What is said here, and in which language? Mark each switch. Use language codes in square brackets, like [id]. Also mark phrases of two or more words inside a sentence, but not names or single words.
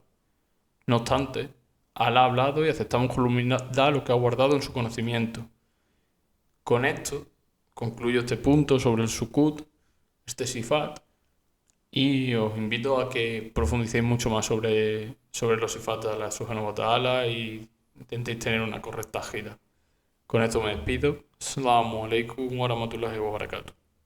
[es] No obstante, Allah ha hablado y aceptamos con humildad lo que ha guardado en su conocimiento. Con esto concluyo este punto sobre el sukut, este sifat, y os invito a que profundicéis mucho más sobre los sifat de Allah [ar] سبحانه وتعالى [es] y intentéis tener una correcta gira. Con esto me despido. [ar] السلام عليكم ورحمة الله وبركاته.